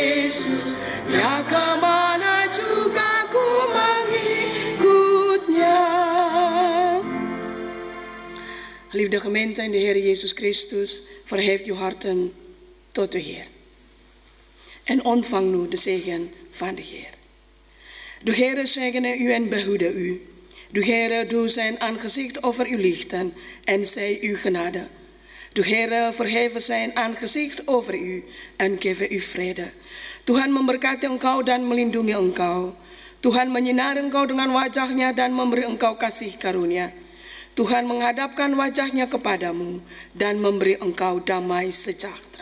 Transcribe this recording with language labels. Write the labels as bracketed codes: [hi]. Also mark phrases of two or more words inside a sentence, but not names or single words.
[id] Yesus, ya kemana juga ku mengikutnya. [nl] Geliefde gemeente in de Heer Jezus Christus, verheft uw harten tot de Heer. En ontvang nu de zegen van de Heer. De Heere zegene u en behoede u. De Heere doe zijn aangezicht over u lichten en zij u genade. De Heere verheven zijn aangezicht over u en geven u vrede. [id] Tuhan memberkati engkau dan melindungi engkau. Tuhan menyinari engkau dengan wajahnya dan memberi engkau kasih karunia. Tuhan menghadapkan wajahnya kepadamu dan memberi engkau damai sejahtera.